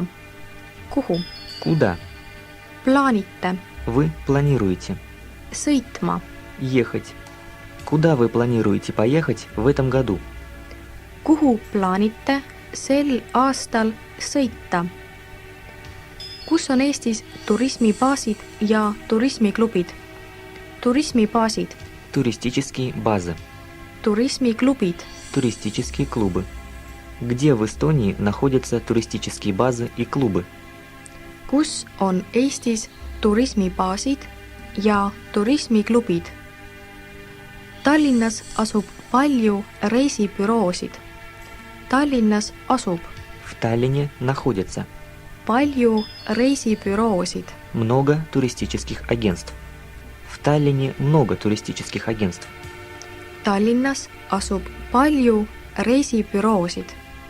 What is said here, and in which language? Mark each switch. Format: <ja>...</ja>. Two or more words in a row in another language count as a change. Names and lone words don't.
<et>Kuhu?</et> <ru>Куда?</ru> <et>Plaanite.</et> <ru>Вы планируете</ru> <et>Sõitma.</et> <ru>ехать. Куда вы планируете поехать в этом году?</ru> <et>Kuhu plaanite sel aastal sõita? Kus on Eestis turismibaasid ja turismiklubid? Turismibaasid.</et> <ru>Туристические базы.</ru> <et>turismiklubid?</et> <ru>Туристические клубы. Где в Эстонии находятся туристические базы и клубы?</ru> <et>Kus on Eestis turismibaasid ja turismiklubid? Tallinnas asub palju reisibüroosid. Tallinnas asub</et> <ru>В Таллине находятся</ru> <et>palju reisibüroosid.</et> <ru>много туристических агентств. В Таллине много туристических агентств.</ru> <et>Tallinnas asub palju reisibüroosid.</et>